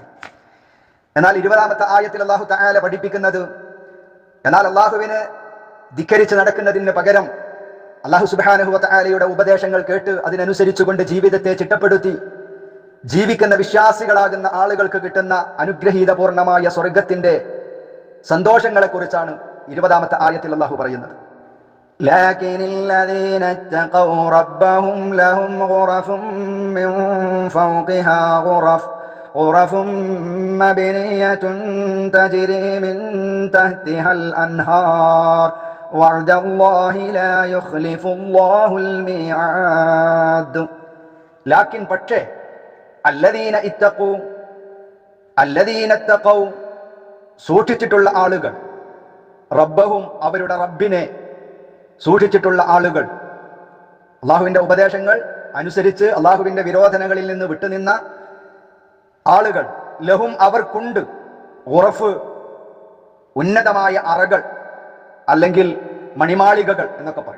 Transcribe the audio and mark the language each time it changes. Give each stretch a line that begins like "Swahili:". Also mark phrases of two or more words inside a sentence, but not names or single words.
Malayalam: എന്നാൽ 20ാമത്തെ ആയത്തിൽ അല്ലാഹു തആല പഠിപ്പിക്കുന്നത്, എന്നാൽ അള്ളാഹുവിനെ ധിക്കരിച്ച് നടക്കുന്നതിന് പകരം അല്ലാഹു സുബ്ഹാനഹു വ തആലയുടെ ഉപദേശങ്ങൾ കേട്ട് അതിനനുസരിച്ചുകൊണ്ട് ജീവിതത്തെ ചിട്ടപ്പെടുത്തി ജീവിക്കുന്ന വിശ്വാസികളാകുന്ന ആളുകൾക്ക് കിട്ടുന്ന അനുഗ്രഹീതപൂർണമായ സ്വർഗത്തിന്റെ സന്തോഷങ്ങളെക്കുറിച്ചാണ് 20ാമത്തെ ആയത്തിൽ അല്ലാഹു പറയുന്നത്.
Arabic: لكن الذين اتقوا ربهم لهم غرف من فوقها غرف مبنية تجري من تحتها الأنهار وعد الله لا يخلف الله الميعاد.
Malayalam: لكن പക്ഷേ
Arabic: الذين اتقوا
Malayalam: സൂക്ഷിച്ചിട്ടുള്ള ആളുകൾ, റബ്ബഹും അവരുടെ റബ്ബിനെ സൂക്ഷിച്ചിട്ടുള്ള ആളുകൾ, അള്ളാഹുവിൻ്റെ ഉപദേശങ്ങൾ അനുസരിച്ച് അള്ളാഹുവിൻ്റെ വിരോധനകളിൽ നിന്ന് വിട്ടുനിന്ന ആളുകൾ, ലഹും അവർക്കുണ്ട്, ഉറഫ് ഉന്നതമായ അറകൾ അല്ലെങ്കിൽ മണിമാളികകൾ എന്നൊക്കെ പറയും.